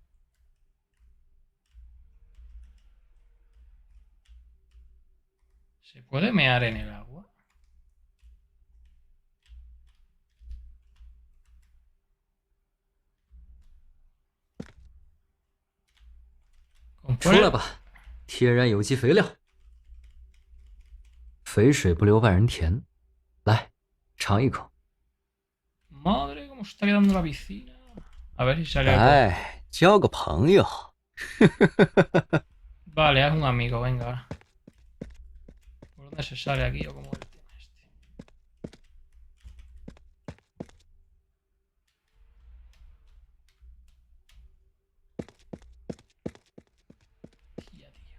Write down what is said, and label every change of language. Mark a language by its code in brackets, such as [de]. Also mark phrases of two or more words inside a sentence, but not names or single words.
[es] ¿Se puede mear en el agua? ¿Con [zh] 出来吧，天然有机肥料，肥水不流外人田。来，尝一口。 [es] Madre, cómo está quedando la piscina. A ver si sale algo. [zh] 哎， 交个朋友。 [es] Vale, haz un amigo, venga. ¿Por dónde se sale aquí o cómo es el tema este? Tía, tío.